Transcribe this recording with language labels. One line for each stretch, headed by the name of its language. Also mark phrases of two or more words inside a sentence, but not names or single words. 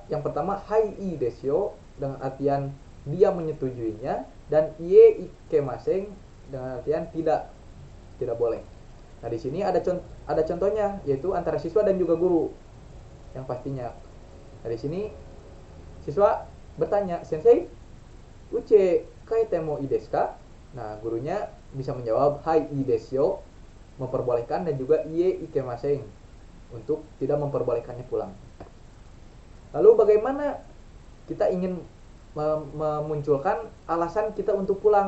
Indonesian: Yang pertama
Japanese: はい、いいですよ
Indonesian: dengan artian dia menyetujuinya, dan
Japanese: いいえ、いけません
Indonesian: dengan artian tidak boleh. Nah, di sini ada contohnya, yaitu antara siswa dan juga guru yang pastinya. Nah, di sini siswa bertanya,
Japanese: "先生、うちへ帰ってもいいですか?"
Indonesian: Nah, gurunya bisa menjawab
Japanese: はい、いいですよ,
Indonesian: memperbolehkan, dan juga
Japanese: いいえ、いけません
Indonesian: untuk tidak memperbolehkannya pulang. Lalu bagaimana kita ingin memunculkan alasan kita untuk pulang?